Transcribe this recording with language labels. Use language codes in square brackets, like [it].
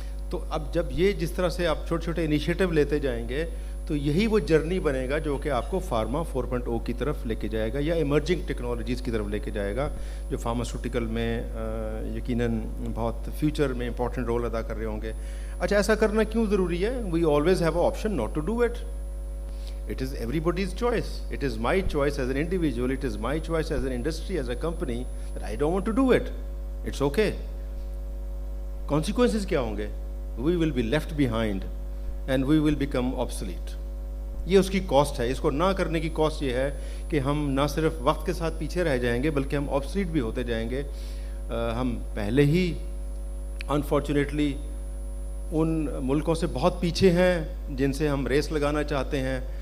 [ur] تو اب جب یہ جس طرح سے آپ چھوٹے چھوٹے انیشیٹو لیتے جائیں گے تو یہی وہ جرنی بنے گا جو کہ آپ کو فارما 4.0 کی طرف لے کے جائے گا, یا ایمرجنگ ٹیکنالوجیز کی طرف لے کے جائے گا, جو فارماسیوٹیکل میں یقیناً بہت فیوچر میں امپورٹنٹ رول ادا کر رہے ہوں گے. اچھا, ایسا کرنا کیوں ضروری ہے؟ [en] We always have a option not to do it. It is everybody's choice. It is my choice as an individual. It is my choice as an industry, as a company, that I don't want to do it. It's okay. Consequences [ur] کیا ہوں گے؟ [en] We will be left behind and we will become obsolete. [ur] یہ اس کی cost ہے. اس کو نہ کرنے کی کاسٹ یہ ہے کہ ہم نہ صرف وقت کے ساتھ پیچھے رہ جائیں گے بلکہ ہم obsolete بھی ہوتے جائیں گے. ہم پہلے ہی unfortunately ان ملکوں سے بہت پیچھے ہیں جن سے ہم ریس لگانا چاہتے ہیں.